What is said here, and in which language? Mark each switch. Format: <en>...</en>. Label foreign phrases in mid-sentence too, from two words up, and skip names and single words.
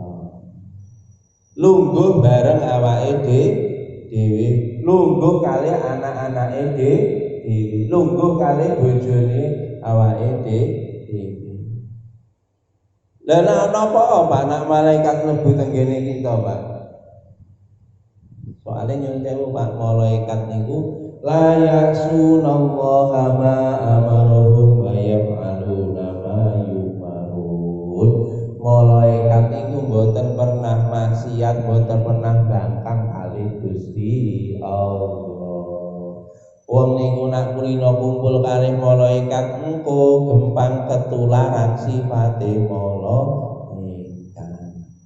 <jv>Lungguh bareng awake dhewe, lungguh kali anak-anake dhewe, lungguh kali bojone awake dhewe. Lah napa, Pak, nak malaikat mlebu teng kene kita, Pak? Soalnya nyuwun sewu, Pak, malaikat niku</jv> <ar>la ya'sunallaha ma amarahum wa yaf'aluna ma yu'marun.</ar> <jv>Malaikat niku mboten pernah maksiat, mboten pernah bangkang kali Gusti Allah. Wong niku nak kulino kumpul kalih malaikat engko gempang ketularan sifate malaikat.</jv>